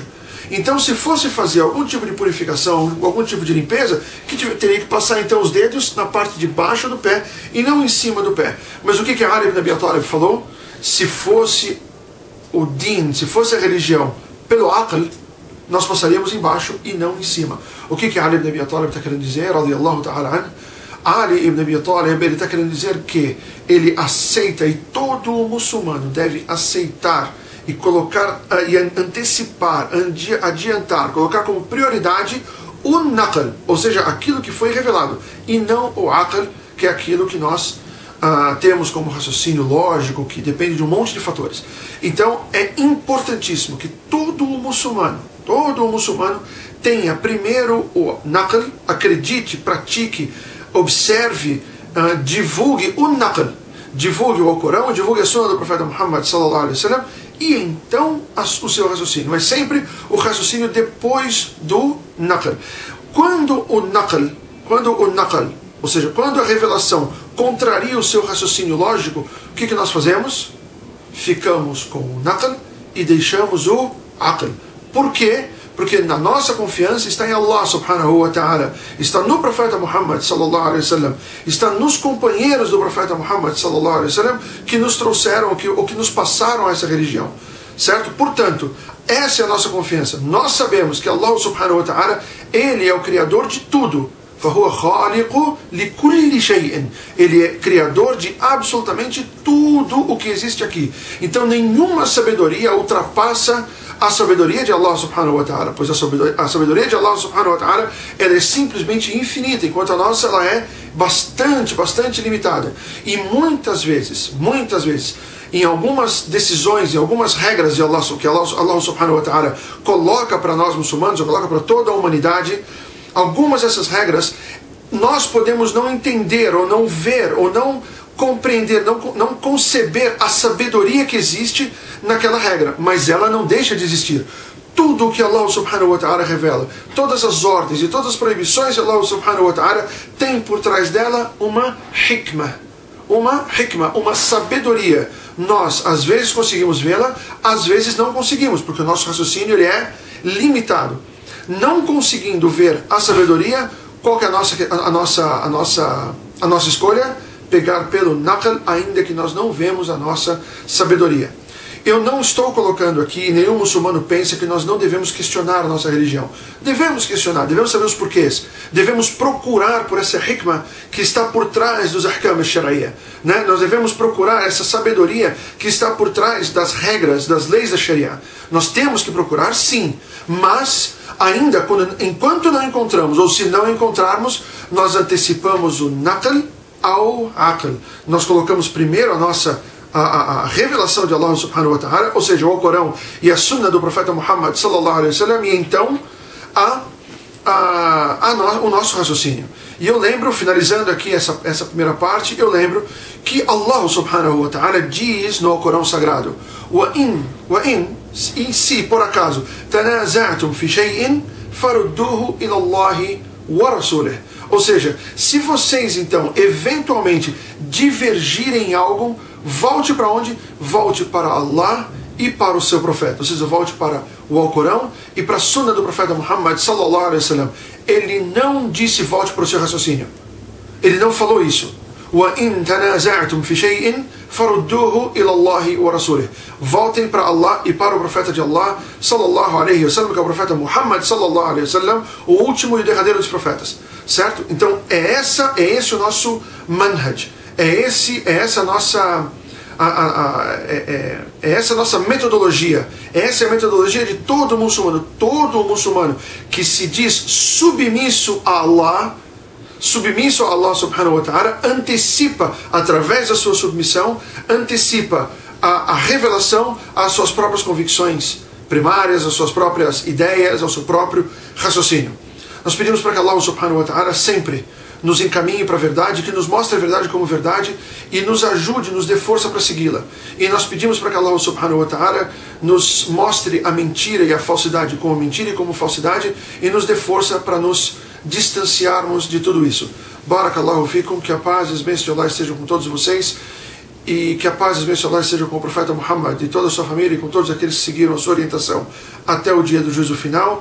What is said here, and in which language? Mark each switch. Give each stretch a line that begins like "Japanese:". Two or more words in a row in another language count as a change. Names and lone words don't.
Portuguese: Então, se fosse fazer algum tipo de purificação, algum tipo de limpeza, teria que passar então os dedos na parte de baixo do pé e não em cima do pé. Mas o que Ali ibn Abi Talib falou? Se fosse o din, se fosse a religião pelo aql, nós passaríamos embaixo e não em cima. O que Ali ibn Abi Talib está querendo dizer?
Arabic: رضي الله تعالى عنه.
Portuguese: Ali ibn Abi Talib, ele está querendo dizer que ele aceita, e todo muçulmano deve aceitar e colocar, e antecipar, adiantar, colocar como prioridade o naql, ou seja, aquilo que foi revelado, e não o aql, que é aquilo que nós temos como raciocínio lógico, que depende de um monte de fatores. Então é importantíssimo que todo muçulmano tenha primeiro o naql, acredite, pratique, observe, divulgue o naql, divulgue o Alcorão, divulgue a Sunna do profeta Muhammad
Arabic: صلى الله عليه وسلم,
Portuguese: e então o seu raciocínio, mas sempre o raciocínio depois do naql. Quando o naql, ou seja, quando a revelação contraria o seu raciocínio lógico, o que nós fazemos? Ficamos com o naql e deixamos o aql. Por quê? Porque na nossa confiança está em
Arabic: الله سبحانه وتعالى,
Portuguese: está no profeta Muhammad
Arabic: صلى الله عليه وسلم,
Portuguese: está nos companheiros do profeta Muhammad
Arabic: صلى الله عليه وسلم
Portuguese: que nos trouxeram, ou que nos passaram essa religião, certo? Portanto, essa é a nossa confiança. Nós sabemos que
Arabic: الله سبحانه وتعالى,
Portuguese: ele é o criador de tudo.
Arabic: فَهُوَ خَالِقُ لِكُلِّ شَيْءٍ.
Portuguese: Ele é criador de absolutamente tudo o que existe aqui. Então nenhuma sabedoria ultrapassa a sabedoria de
Arabic: الله سبحانه وتعالى,
Portuguese: pois a sabedoria de
Arabic: الله سبحانه وتعالى,
Portuguese: ela é simplesmente infinita, enquanto a nossa ela é bastante limitada. E muitas vezes, em algumas decisões, em algumas regras de Allah, que
Arabic: الله سبحانه وتعالى
Portuguese: coloca para nós muçulmanos, ou coloca para toda a humanidade, algumas dessas regras nós podemos não entender, ou não ver, ou não compreender, não conceber a sabedoria que existe naquela regra, mas ela não deixa de existir. Tudo o que
Arabic: الله سبحانه وتعالى
Portuguese: revela, todas as ordens e todas as proibições de
Arabic: الله سبحانه وتعالى,
Portuguese: tem por trás dela uma hikmah, uma sabedoria. Nós às vezes conseguimos vê-la, às vezes não conseguimos, porque o nosso raciocínio ele é limitado. Não conseguindo ver a sabedoria, qual que é a nossa escolha? Pegar pelo naql, ainda que nós não vemos a nossa sabedoria. Eu não estou colocando aqui, nenhum muçulmano pensa que nós não devemos questionar a nossa religião. Devemos questionar, devemos saber os porquês. Devemos procurar por essa hikmah que está por trás dos
Arabic: أحكام الشريعة,
Portuguese: né? Nós devemos procurar essa sabedoria que está por trás das regras, das leis da Sharia. Nós temos que procurar, sim, mas ainda enquanto não encontramos, ou se não encontrarmos, nós antecipamos o naql ao aql. Nós colocamos primeiro a revelação de
Arabic: الله سبحانه وتعالى,
Portuguese: ou seja, o Alcorão e a Sunna do profeta Muhammad
Arabic: صلى الله عليه وسلم,
Portuguese: e então o nosso raciocínio. E eu lembro, finalizando aqui essa primeira parte, eu lembro que
Arabic: الله سبحانه وتعالى
Portuguese: diz no Alcorão sagrado: e se por acaso
Arabic: تنازعتم في شيء فردوه إلى الله ورسوله.
Portuguese: Ou seja, se vocês então eventualmente divergirem em algo, volte para onde? Volte para Allah e para o seu profeta. Ou seja, volte para o Alcorão e para a Sunna do profeta Muhammad
Arabic: صلى الله عليه وسلم.
Portuguese: Ele não disse volte para o seu raciocínio. Ele não falou isso.
Arabic: وَإِن تَنَازَعْتُمْ فِي شَيْءٍ فَرُدُّوهُ إِلَى اللَّهِ وَرَسُولِهِ.
Portuguese: Voltem para Allah e para o profeta de Allah
Arabic: صلى الله عليه وسلم,
Portuguese: que é o profeta Muhammad
Arabic: صلى الله عليه وسلم,
Portuguese: o último e derradeiro dos profetas. Certo? Então é esse o nosso manhaj. É essa nossa metodologia. Essa é a metodologia de todo muçulmano que se diz submisso a
Arabic: الله سبحانه وتعالى,
Portuguese: antecipa, através da sua submissão, antecipa a revelação às suas próprias convicções primárias, às suas próprias ideias, ao seu próprio raciocínio. Nós pedimos para que
Arabic: الله سبحانه وتعالى
Portuguese: sempre nos encaminhe para a verdade, que nos mostre a verdade como verdade e nos ajude, nos dê força para segui-la. E nós pedimos para que
Arabic: الله سبحانه وتعالى
Portuguese: nos mostre a mentira e a falsidade como mentira e como falsidade e nos dê força para nos distanciarmos de tudo isso.
Arabic: بارك الله فيكم,
Portuguese: que a paz e as bênçãos de Allah estejam com todos vocês e que a paz e as bênçãos de Allah estejam com o profeta Muhammad e toda a sua família e com todos aqueles que seguiram a sua orientação até o dia do juízo final.